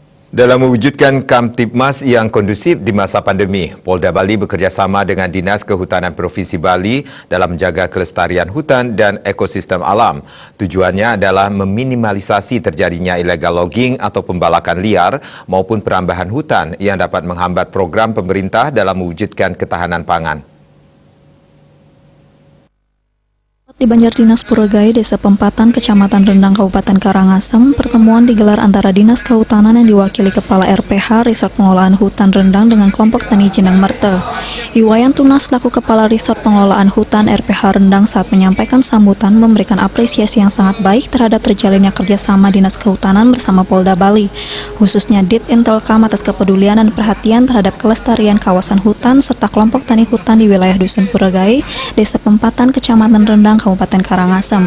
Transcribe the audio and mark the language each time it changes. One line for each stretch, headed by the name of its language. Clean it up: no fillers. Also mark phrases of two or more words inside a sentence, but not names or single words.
Indonesian: Dalam mewujudkan Kamtibmas yang kondusif di masa pandemi, Polda Bali bekerjasama dengan Dinas Kehutanan Provinsi Bali dalam menjaga kelestarian hutan dan ekosistem alam. Tujuannya adalah meminimalisasi terjadinya
English: illegal logging
Indonesian: atau pembalakan liar maupun perambahan hutan yang dapat menghambat program pemerintah dalam mewujudkan ketahanan pangan. Di Banjar Dinas Purwagai, Desa Pempatan, Kecamatan Rendang, Kabupaten Karangasem, pertemuan digelar antara Dinas Kehutanan yang diwakili Kepala RPH Resort Pengelolaan Hutan Rendang dengan kelompok tani Jenang Merte. Iwayan Tunas selaku Kepala Resort Pengelolaan Hutan RPH Rendang saat menyampaikan sambutan memberikan apresiasi yang sangat baik terhadap terjalinnya kerjasama Dinas Kehutanan bersama Polda Bali, khususnya Dit Intelkam atas kepedulian dan perhatian terhadap kelestarian kawasan hutan serta kelompok tani hutan di wilayah Dusun Purwagai, Desa Pempatan, Kecamatan Rendang, Kabupaten Karangasem.